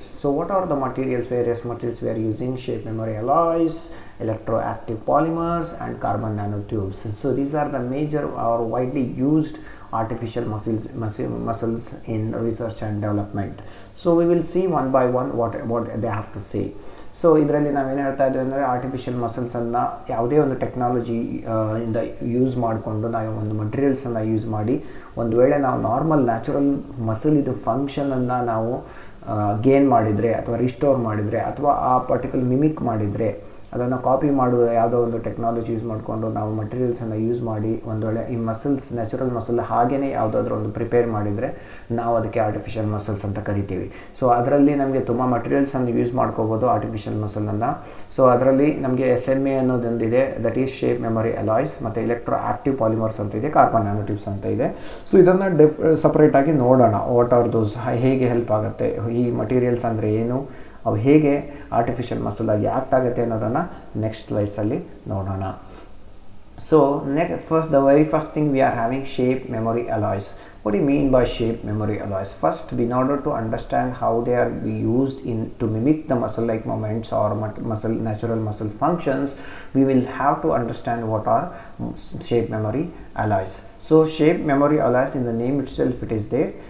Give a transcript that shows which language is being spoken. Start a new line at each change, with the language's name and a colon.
English: So what are the various materials we are using? Shape memory alloys, electroactive polymers, and carbon nanotubes. So these are the major or widely used artificial muscles in research and development. So we will see one by one what they have to say.
Kannada: So ಇದರಲ್ಲಿ ನಾವೇನು ಹೇಳ್ತಾ ಇದ್ದೀವಿ ಅಂದರೆ artificial ಮಸಲ್ಸನ್ನು ಯಾವುದೇ ಒಂದು technology ಇಂದ use ಮಾಡಿಕೊಂಡು ನಾವು ಒಂದು ಮಟೀರಿಯಲ್ಸನ್ನು ಯೂಸ್ ಮಾಡಿ ಒಂದು ವೇಳೆ ನಾವು ನಾರ್ಮಲ್ ನ್ಯಾಚುರಲ್ ಮಸಲ್ ಇದು ಫಂಕ್ಷನನ್ನು ನಾವು ಗೇನ್ ಮಾಡಿದರೆ ಅಥವಾ ರಿಸ್ಟೋರ್ ಮಾಡಿದರೆ ಅಥವಾ ಆ ಪರ್ಟಿಕ್ಯುಲರ್ ಮಿಮಿಕ್ ಮಾಡಿದರೆ, ಅದನ್ನು ಕಾಪಿ ಮಾಡುವ ಯಾವುದೋ ಒಂದು ಟೆಕ್ನಾಲಜಿ ಯೂಸ್ ಮಾಡಿಕೊಂಡು ನಾವು ಮಟೀರಿಯಲ್ಸನ್ನು ಯೂಸ್ ಮಾಡಿ ಒಂದು ವೇಳೆ ಈ ಮಸಲ್ಸ್ ನ್ಯಾಚುರಲ್ ಮಸಲ್ ಹಾಗೆಯೇ ಯಾವುದಾದ್ರೂ ಒಂದು ಪ್ರಿಪೇರ್ ಮಾಡಿದರೆ ನಾವು ಅದಕ್ಕೆ ಆರ್ಟಿಫಿಷಿಯಲ್ ಮಸಲ್ಸ್ ಅಂತ ಕರಿತೀವಿ. ಸೊ ಅದರಲ್ಲಿ ನಮಗೆ ತುಂಬ ಮಟೀರಿಯಲ್ಸನ್ನು ಯೂಸ್ ಮಾಡ್ಕೋಬೋದು ಆರ್ಟಿಫಿಷಿಯಲ್ ಮಸಲನ್ನು. ಸೊ ಅದರಲ್ಲಿ ನಮಗೆ SMA ಅನ್ನೋದೊಂದಿದೆ,
English: that is shape memory alloys,
Kannada: ಮತ್ತು ಎಲೆಕ್ಟ್ರೋ ಆಕ್ಟಿವ್ ಪಾಲಿಮರ್ಸ್ ಅಂತ ಇದೆ, ಕಾರ್ಬನ್ ನ್ಯಾನೋಟ್ಯೂಬ್ಸ್ ಅಂತ ಇದೆ. ಸೊ ಇದನ್ನು ಸಪ್ರೇಟಾಗಿ ನೋಡೋಣ,
English: what are those,
Kannada: ಹೇಗೆ ಹೆಲ್ಪ್ ಆಗುತ್ತೆ, ಈ ಮಟೀರಿಯಲ್ಸ್ ಅಂದರೆ ಏನು, ಅವು ಹೇಗೆ ಆರ್ಟಿಫಿಷಿಯಲ್ ಮಸಲ್ ಆಗಿ ಆ್ಯಕ್ಟ್ ಆಗುತ್ತೆ ಅನ್ನೋದನ್ನು ನೆಕ್ಸ್ಟ್ ಸ್ಲೈಡ್ಸಲ್ಲಿ ನೋಡೋಣ.
English: So the very first thing we are having shape memory alloys. What do you mean by shape memory alloys? First, in order to understand how they are used to mimic the muscle like movements or natural muscle functions, we will have to understand what are shape memory alloys. So shape memory alloys, in the name itself it is there,